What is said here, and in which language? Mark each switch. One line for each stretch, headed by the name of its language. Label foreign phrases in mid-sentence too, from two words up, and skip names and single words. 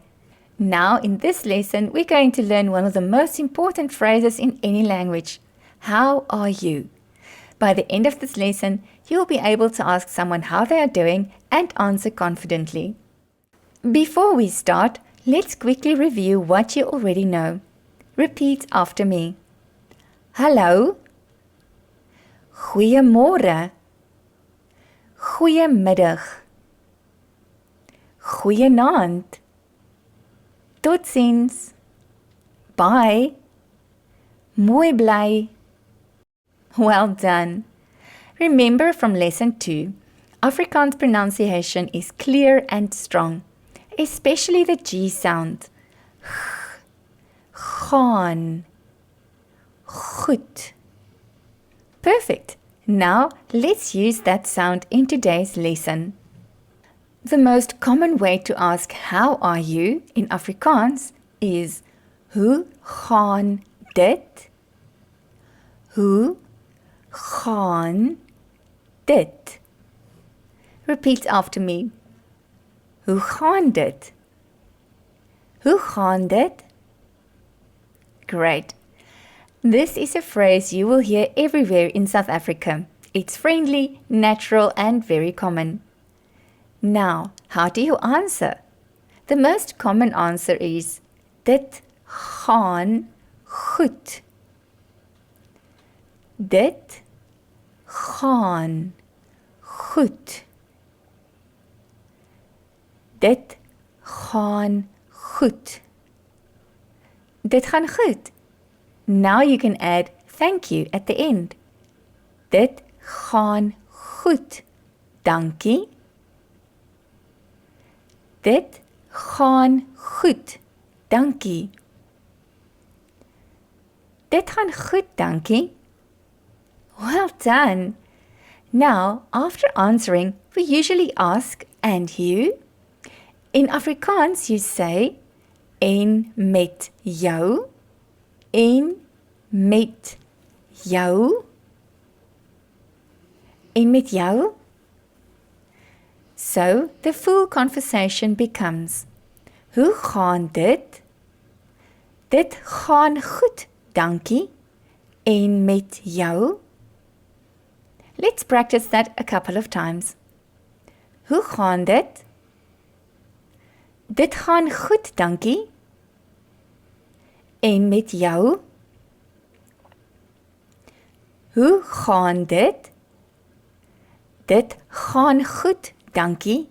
English: Now in this lesson, we're going to learn one of the most important phrases in any language. How are you? By the end of this lesson, you'll be able to ask someone how they are doing and answer confidently. Before we start, let's quickly review what you already know. Repeat after me. Hallo.
Afrikaans: Goeiemôre. Goeiemiddag. Goeienaand. Totsiens. Bye. Mooi bly.
English: Well done. Remember from lesson 2, Afrikaans pronunciation is clear and strong, especially the G sound.
Afrikaans: Gaan. Goed.
English: Perfect. Now let's use that sound in today's lesson. The most common way to ask how are you in Afrikaans is
Afrikaans: hoe gaan dit? Hoe gaan dit?
English: Repeat after me.
Afrikaans: Hoe gaan dit? Hoe gaan dit?
English: Great. This is a phrase you will hear everywhere in South Africa. It's friendly, natural, and very common. Now, how do you answer? The most common answer is
Afrikaans: dit gaan goed. Dit gaan goed. Dit gaan goed. Dit gaan goed.
English: Now you can add thank you at the end.
Afrikaans: Dit gaan goed. Dankie. Dit gaan goed. Dankie. Dit gaan goed, dankie.
English: Well done. Now, after answering, we usually ask, and you? In Afrikaans, you say,
Afrikaans: en met jou? En met jou? En met jou?
English: So, the full conversation becomes,
Afrikaans: hoe gaan dit? Dit gaan goed, dankie. En met jou?
English: Let's practice that a couple of times.
Afrikaans: Hoe gaan dit? Dit gaan goed, dankie. En met jou? Hoe gaan dit? Dit gaan goed, dankie.